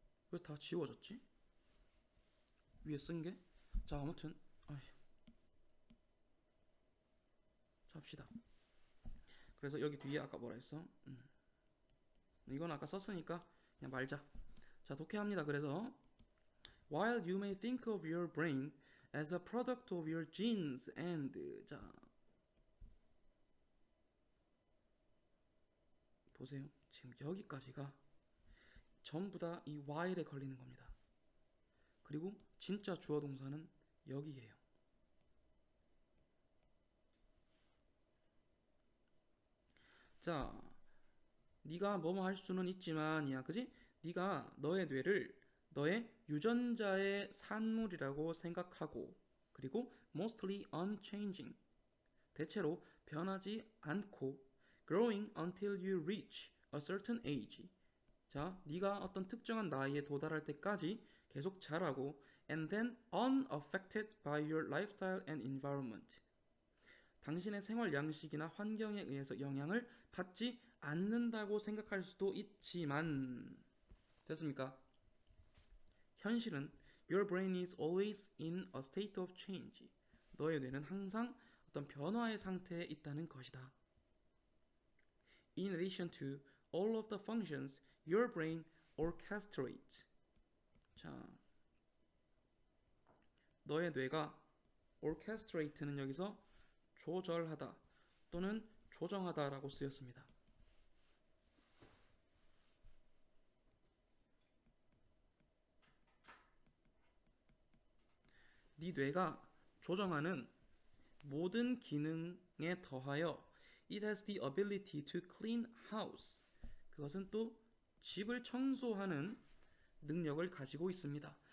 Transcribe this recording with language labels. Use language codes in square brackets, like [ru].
[ko] 왜 다 지워졌지? 위에 쓴 게? 자, 아무튼 잡시다. 그래서 여기 뒤에 아까 뭐라 했어? 이건 아까 썼으니까 그냥 말자. 자, 독해합니다. [en] 그래서 while you may think of your brain as a product of your genes and [ko] 자 보세요. 지금 여기까지가 전부 다 이 while에 걸리는 겁니다. 그리고 진짜 주어 동사는 여기에요. 자, 네가 뭐뭐 할 수는 있지만이야, 그지? 네가 너의 뇌를 너의 유전자의 산물이라고 생각하고, 그리고 [en] mostly unchanging, [ko] 대체로 변하지 않고, [en] growing until you reach a certain age. [ko] 자, 네가 어떤 특정한 나이에 도달할 때까지 계속 자라고, [en] and then unaffected by your lifestyle and environment. [ko] 당신의 생활 양식이나 환경에 의해서 영향을 받지 않는다고 생각할 수도 있지만, 됐습니까? [en] 현실은 your brain is always in a state of change. [ko] 너의 뇌는 항상 어떤 변화의 상태에 있다는 것이다. [en] In addition to all of the functions your brain orchestrates. [ko] 자, 너의 뇌가 orchestrate는 여기서 조절하다 또는 조정하다라고 쓰였습니다. 네 뇌가 조정하는 모든 기능에 더하여 [en] it has the ability to clean house. [ko] 그것은 또 집을 청소하는 능력을 가지고 있습니다.